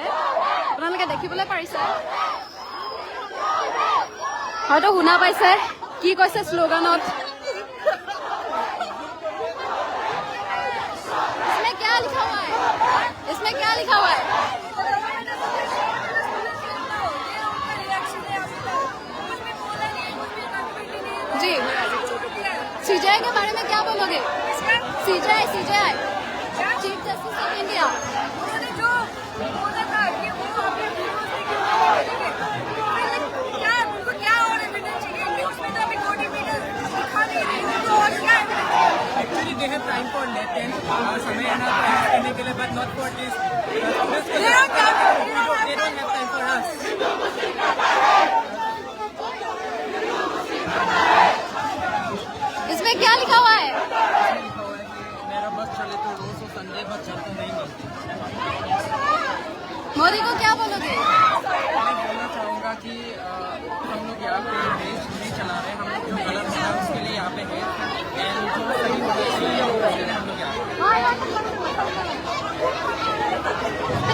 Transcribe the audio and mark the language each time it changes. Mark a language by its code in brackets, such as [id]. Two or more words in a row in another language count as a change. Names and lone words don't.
[as] আপোনালোকে দেখিবলৈ পাৰিছে, হয়তো শুনা পাইছে কি কৈছে শ্লোগানত। [hi] इसमें क्या लिखा हुआ है? इसमें क्या लिखा हुआ है? जी, सीजेआई के बारे में क्या बोलोगे? सीजेआई [en] Chief Justice of India [hi] उन्होंने जो बोला था कि वो अपने क्या उनको क्या और एविडेंस चाहिए न्यूज़ में तो अभी कोई एविडेंस दिखा नहीं रही, उनको और [en] not for this. They don't have time for us. [hi] इसमें क्या लिखा हुआ है? मेरा बस चले तो रोज और संडे बस चलता नहीं मिलती। मोदी को क्या बोलोगे? मैं बोलना चाहूँगा कि हम लोग यहाँ पे देश नहीं चला रहे, हम लोग जो गलत है उसके लिए यहाँ पे है एंड जो सही होना चाहिए वो कर रहे हैं हम लोग यहाँ पे।